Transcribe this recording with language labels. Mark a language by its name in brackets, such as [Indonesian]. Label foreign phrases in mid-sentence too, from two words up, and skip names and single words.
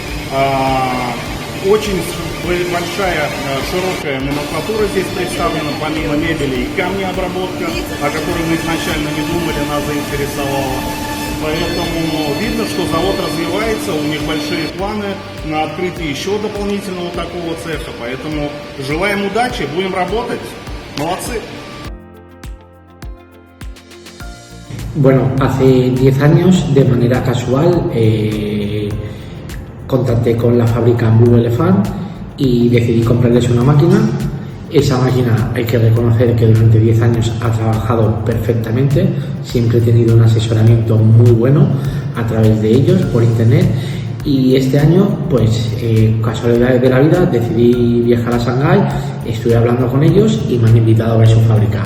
[Russian] Очень большая, широкая номенклатура здесь представлена, помимо мебели и камнеобработка, о которой мы изначально не думали, нас заинтересовала. Поэтому видно, что завод развивается, у них большие планы на открытие еще дополнительного такого цеха. Поэтому желаем удачи, будем работать. Молодцы! [Spanish] Bueno, hace 10 años, de manera casual, contacté con la fábrica Blue Elephant y decidí comprarles una máquina. Esa máquina, hay que reconocer que durante 10 años ha trabajado perfectamente, siempre he tenido un asesoramiento muy bueno a través de ellos por internet, y este año, pues casualidades de la vida, decidí viajar a Shanghái, estuve hablando con ellos y me han invitado a ver su fábrica.